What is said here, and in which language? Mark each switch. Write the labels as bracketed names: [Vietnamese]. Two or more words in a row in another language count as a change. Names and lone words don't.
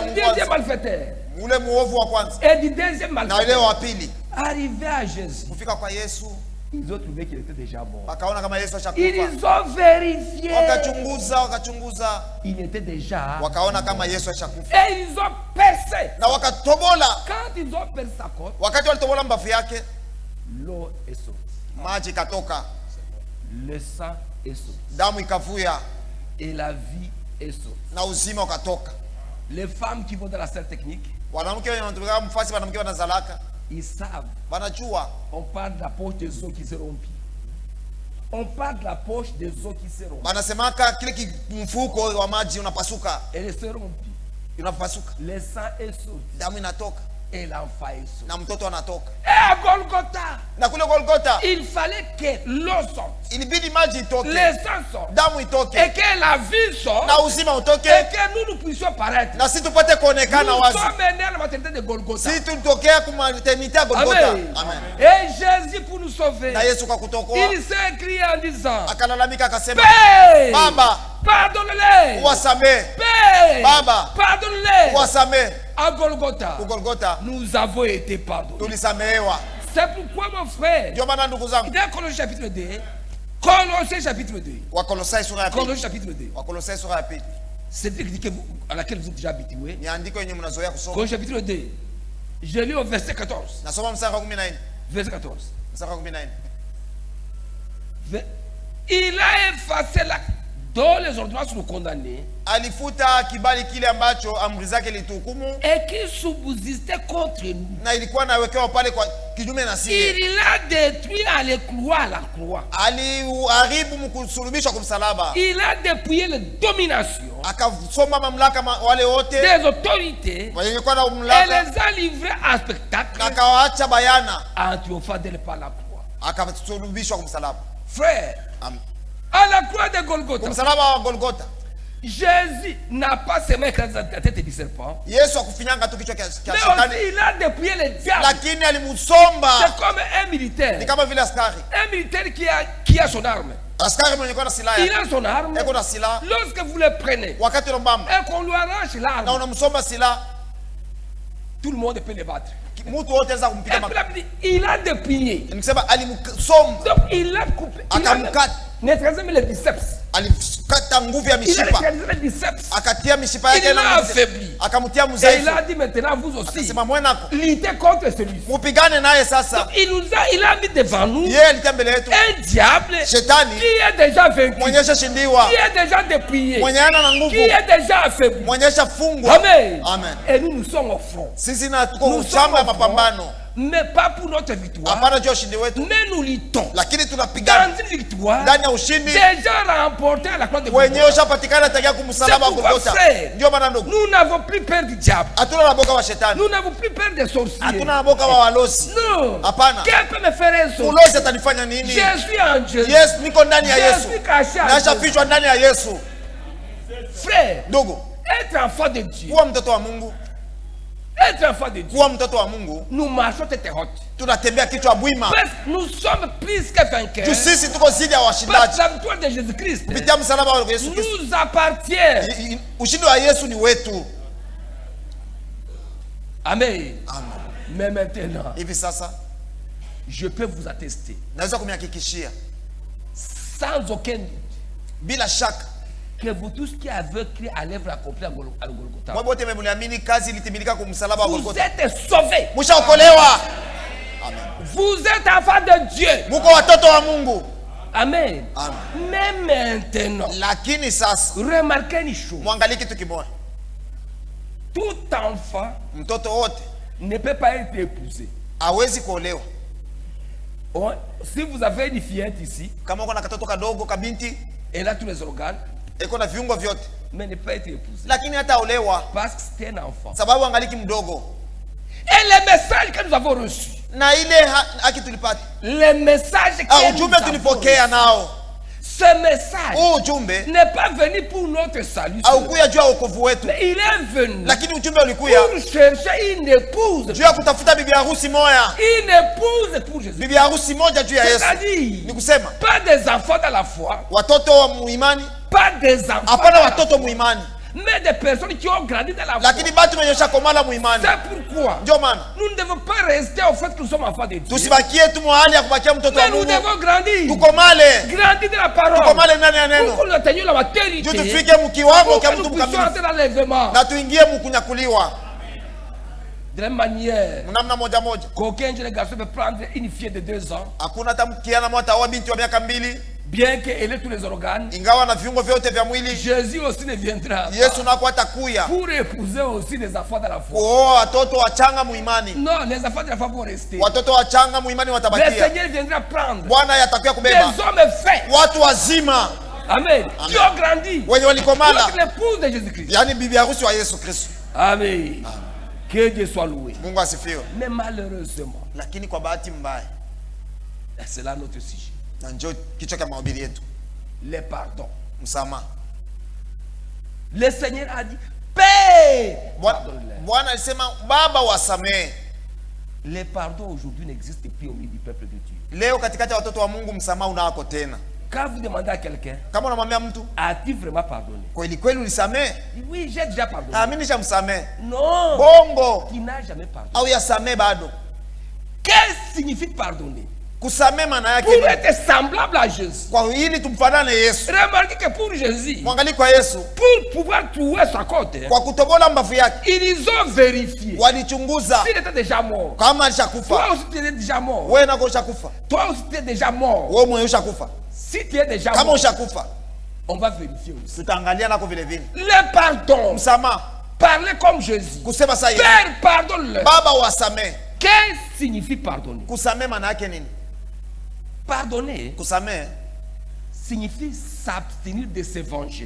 [French] et du deuxième [Swahili] kwanza, [French] malfaiteur, [Swahili] ule muovu wa kwanza [French] et du deuxième [Swahili] na ile [French] malfaiteur. [Swahili] wa pili. [French] Arrivé à Jésus, [Swahili] Kufika kwa Yesu, [French] ils ont trouvé qu'il était déjà mort. [Swahili] wakaona kama Yesu ashakufa. [French] Ils ont vérifié. [Swahili] Wakachunguza, [French] Il était déjà. [Swahili] wakaona kama Yesu ashakufa, [French] Et ils ont percé. [Swahili] na wakatobola. [French] Quand ils ont percé sa côte, [Swahili] Wakati walitobola mbavu yake, [French] l'eau est sortie. [Swahili] maji ikatoka, [French] Le sang est sorti. [Swahili] damu ikavuya, [French] Et la vie est sortie. [Swahili] na uzima ukatoka. [French] Les femmes qui vont dans la salle technique, [Swahili] Wanamke wenye wanatumika mfasi, wanamke wanazalaka, [French] ils savent. [Swahili] wanajua. [French] On parle de la poche des os qui se rompent. On parle de la poche des os qui se rompent. [Swahili] Wanasemaka kile mfuko wa maji unapasuka, [French] Elle se rompit. [Swahili] unapasuka, [French] Le sang est sorti. [Swahili] damu inatoka [French] Et l'enfant est sorti. [Swahili] na mtoto anatoka. [French] Et à Golgotha, [Swahili] Na kule Golgotha [French] il fallait que l'eau sorte, [Swahili] ilibidi maji itoke, [French] le sang sorte, [Swahili] damu [French] et [Swahili] itoke, [French] que la vie sorte, [Swahili] na uzima utoke, [French] et que nous puissions paraître. [Swahili] na si tupate kuonekana [French] Nous [Swahili] wazi. [French] sommes menés à la maternité de Golgotha. [Swahili] Si tutokea kwa maternité ya Golgotha. [French] Amen. [Swahili] Amen. [French] Et Jésus, pour nous sauver, [Swahili] Na Yesu kwa kutokoa [French] il s'est écrit en disant: [Swahili] akalalamika akasema, [French] Père, [Swahili] Baba, [French] pardonne-les. [Swahili] uwasamee, [French] Père, [Swahili] Baba, [French] pardonne-les. [Swahili] uwasamee. [French] À Golgotha, [Swahili] Ku Golgotha [French] nous avons été pardonnés. [Swahili] tulisamehewa. [French] C'est pourquoi, mon frère, [Swahili] Ndio maana ndugu zangu, [French] dans Colossiens chapitre 2, Colossiens chapitre 2, [Swahili] Wakolosai sura ya pili, [French] Colossiens chapitre 2, [Swahili] Wakolosai sura ya pili [French] c'est à laquelle vous êtes déjà habitués. [Swahili] ni andiko yenye mnazoea kusoma. [French] Colossiens chapitre 2, je lis au verset 14. [Swahili] Nasoma mstari wa 14. [French] Verset 14. [Swahili] Mstari wa 14. [French] Il a effacé l'acte dont les ordonnances nous condamnaient [Swahili] Alifuta kibali kile ambacho amri zake lituhukumu [French] et qui subsistait contre nous. [Swahili] na ilikuwa nawekewa pale kwa kinyume na sisi. [French] Il l'a détruit à la croix. [Swahili] Aliharibu mkusulubishwa kwa msalaba. [French] Il a dépouillé les dominations [Swahili] Akasoma mamlaka wale wote [French] des autorités [Swahili] wenye kuwa na [French] et [Swahili] mamlaka, [French] les a livrés à spectacle [Swahili] na akawaacha bayana, [French] en triomphant d'elle par la croix. [Swahili] akasulubishwa kwa msalaba. [French] Frère, [Swahili] Amen. [French] à la croix de [Swahili] Kwa [French] Golgotha, [Swahili] msalaba wa Golgotha, [French] Jésus n'a pas seulement écrasé la tête du serpent, [Swahili] Yesu akufinyanga tu kichwa cha [French] mais aussi [Swahili] shetani, [French] il a dépouillé les diables. [Swahili] lakini alimsomba. [French] C'est comme un militaire. [Swahili] Ni kama vile askari, [French] Un militaire qui a son arme. [Swahili] askari mwenye kuwa na silaha [French] Il [Swahili] yake, [French] a son arme. [Swahili] eko na silaha, [French] Lorsque vous le prenez [Swahili] wakati unambamba [French] et qu'on lui arrache [Swahili] na [French] l'arme, [Swahili] unamsomba silaha, [French] tout le monde peut le battre. [Swahili] mtu wote anaweza [French] Et [Swahili] kumpiga [French] puis la Bible dit, il a dépouillé. [Swahili] nikisema alimsomba, [French] Donc il a coupé. Il a [Swahili] akamkata, [French] neutralisé les biceps. [Swahili] alikata nguvu ya [French] Il a [Swahili] mishipa, [French] neutralisé les biceps. [Swahili] akatia mishipa [French] Il [Swahili] yake [French] l'a [Swahili] na [French] affaibli. [Swahili] akamtia [French] Et il [Swahili] mzaifu, [French] a dit maintenant vous aussi, [Swahili] akasema mwenako [French] luttez contre celui-ci. [Swahili] mupigane naye sasa. [French] Donc il a mis devant nous [Swahili] Yeye alitia mbele yetu [French] un diable [Swahili] shetani [French] qui est déjà vaincu, [Swahili] mwenye shashindiwa, [French] qui est déjà dépouillé, [Swahili] mwenye ana na [French] qui [Swahili] nguvu, [French] est déjà affaibli. [Swahili] mwenye shafungwa. [French] Amen. [Swahili] Amen. [French] Et nous sommes au front. [Swahili] Sisi na tuko [French] Nous [Swahili] shamba ya [French] sommes au front, [Swahili] mapambano, [French] mais pas pour notre victoire, [Swahili] hapana juu ya ushindi wetu, [French] mais nous luttons [Swahili] lakini tunapigana [French] dans une victoire [Swahili] ndani ya ushindi [French] déjà remportée à la croix de [Swahili] wenyewe [French] Golgotha. [Swahili] ushapatikana tangia kumsalaba wa [French] C'est pourquoi, [Swahili] Golgotha. [French] frère, [Swahili] Ndio maana ndugu, [French] nous n'avons plus peur du diable. [Swahili] hatuna na boka wa shetani, [French] Nous n'avons plus peur des sorciers. [Swahili] hatuna na boka wa walozi. [French] Non. [Swahili] Hapana. [French] Quel peut me faire un sorcier? [Swahili] Ulozi atanifanya nini? [French] Je suis en Dieu. [Swahili] Yesu, niko ndani ya [French] Je [Swahili] Yesu, [French] suis caché en Dieu. [Swahili] nashafichwa ndani ya Yesu. [French] Frère, [Swahili] Ndugu, [French] être enfant de Dieu, [Swahili] kuwa mtoto wa Mungu, [French] être enfant de Dieu, [Swahili] kuwa mtoto wa Mungu, [French] nous marchons tête haute. [Swahili] tunatembea kichwa bwima. [French] Parce que nous sommes plus que vainqueurs. [Swahili] Tu sisi tuko zidi ya [French] Parce que [Swahili] washindaji [French] la victoire de Jésus-Christ [Swahili] kupitia msalaba wa Yesu Kristo. [French] nous appartient. [Swahili] Ushindi wa Yesu ni wetu. [French] Amen. [Swahili] Amen. [French] Mais maintenant, [Swahili] Hivi sasa [French] je peux vous attester, [Swahili] naweza kumhakikishia [French] sans aucun doute, [Swahili] bila shaka, [French] que vous tous qui avez cru à l'œuvre accomplie à Golgotha, [Swahili] mwe wote mliamini kazi ilitimilika kwa msalaba wa [French] vous [Swahili] Golgotha, [French] êtes sauvés. [Swahili] mshaokolewa. Amen. [French] Vous êtes enfants de Dieu. [Swahili] Muko watoto wa Mungu. [French] Amen. [Swahili] Amen. [French] Mais maintenant, [Swahili] Lakini sasa [French] remarquez une chose. [Swahili] mwangalie kitu kimoja, [French] Tout enfant [Swahili] mtoto wote [French] ne peut pas être épousé. [Swahili] hawezi kuolewa. [French] Si vous avez une fillette ici, [Swahili] Kama uko na katoto kadogo kabinti, [French] Elle a tous les organes, [Swahili] iko na viungo vyote, [French] mais ne peut pas être épousée. [Swahili] lakini hataolewa [French] Parce que c'est un enfant. [Swahili] sababu angaliki mdogo. [French] Et les messages que nous avons reçus, [Swahili] Na ile haki tulipata, [French] les messages que nous [Swahili] ujumbe [French] avons [Swahili] tulipokea [French] reçus, [Swahili] nao, [French] ce message [Swahili] ujumbe [French] n'est pas venu pour notre salut, [Swahili] haukuya juu ya wokovu wetu, [French] mais il est venu [Swahili] lakini ujumbe ulikuya [French] pour chercher une épouse. [Swahili] juu ya kutafuta bibi harusi moya, [French] Une épouse pour Jésus. [Swahili] bibi harusi moja juu ya Yesu. Ni [French] C'est-à-dire, [Swahili] kusema [French] pas des enfants dans la foi, [Swahili] watoto wa muimani, [French] pas des enfants dans [Swahili] hapana [French] la [Swahili] watoto [French] foi, [Swahili] muimani, [French] mais des personnes qui ont grandi dans la foi. [Swahili] lakini batu wenye shakomala muimani. [French] C'est pourquoi [Swahili] Ndio maana [French] nous ne devons pas rester au fait que nous sommes enfants de Dieu. [Swahili] tusibakie tu mahali ya kubakia mtoto wa [French] Mais nous [Swahili] Mungu, [French] devons grandir. [Swahili] tukomale, [French] Grandir dans la parole. [Swahili] tukomale ndani ya [French] Pour [Swahili] neno, [French] que nous atteignions la maturité. [Swahili] juu tufike mkiwango [French] Pour [Swahili] kya [French] que nous [Swahili] mtu [French] puissions [Swahili] mkamilifu [French] entrer dans l'enlèvement. [Swahili] na tuingie mkunyakuliwa [French] De la même manière, [Swahili] mnamna moja moja. [French] qu'aucun jeune garçon peut prendre une fille de 2 ans, [Swahili] Hakuna hata mkiana mwata wa binti wa miaka 2, [French] bien qu'elle ait tous les organes. [Swahili] ingawa na viungo vyote vya mwili. [French] Jésus aussi ne viendra [Swahili] Yesu nako atakuya [French] pour épouser aussi les enfants de la foi. [Swahili] kuoa watoto wachanga muimani, [French] Non, les enfants de la foi vont rester. [Swahili] watoto wachanga muimani [French] Le [Swahili] watabakia. [French] Seigneur viendra prendre [Swahili] Bwana yatakuya [French] des [Swahili] kubeba [French] hommes faits. [Swahili] watu wazima [French] Amen. Qui ont grandi. [Swahili] wenye [French] Pour [Swahili] walikomala, [French] être l'épouse de Jésus-Christ. [Swahili] yani bibi harusi wa Yesu Kristo. [French] Amen. Que Dieu soit loué. [Swahili] Mungu asifiwe. [French] Mais malheureusement, [Swahili] Lakini kwa bahati mbaya, [French] et c'est là notre sujet, [Swahili] na njoo kichwa cha mahubiri yetu, [French] les pardons. [Swahili] msamaha. [French] Le Seigneur a dit, paix. [Swahili] Bwana alisema baba wasamehe. [French] Les pardons aujourd'hui n'existent plus au milieu du peuple de Dieu. [Swahili] Leo katikati ya watoto wa Mungu msamaha unawako tena. [French] Quand vous demandez à quelqu'un, [Swahili] Kama unamwambia mtu [French] as-tu vraiment pardonné? [Swahili] kweli kweli ulisamehe, [French] Il dit, oui, j'ai déjà pardonné. [Swahili] mimi nishamsamehe. [French] Non, [Swahili] Bongo [French] il n'a jamais pardonné. [Swahili] au yasamehe bado. [French] Qu'est-ce qui signifie pardonner? [Swahili] Kusamehe maana yake [French] Pour [Swahili] ni [French] être semblable à Jésus. [Swahili] kwa ili tumfanane Yesu. [French] Remarquez que pour Jésus, [Swahili] Mwangalie kwa Yesu, [French] pour pouvoir trouver sa côte, [Swahili] kwa kutobola mbavu yake [French] ils ont vérifié [Swahili] walichunguza [French] s'il était déjà mort. [Swahili] kama [French] Toi [Swahili] alishakufa. [French] aussi tu es déjà mort. [Swahili] Wewe nako ushakufa, [French] Toi aussi tu es déjà mort. [Swahili] wewe mwenyewe ushakufa. [French] Si tu es déjà [Swahili] Kama [French] mort, [Swahili] ushakufa, [French] on va vérifier aussi. [Swahili] tutaangalia nako vile vile. [French] Le pardon. [Swahili] Msamaha, [French] Parler comme Jésus. [Swahili] kusema sasa Yesu, [French] Père, pardonne-le. [Swahili] baba wasamehe. [French] Qu'est-ce qui signifie pardonner? [Swahili] Kusamehe maana yake nini? [French] Pardonner [Swahili] Kusamehe [French] signifie s'abstenir de se venger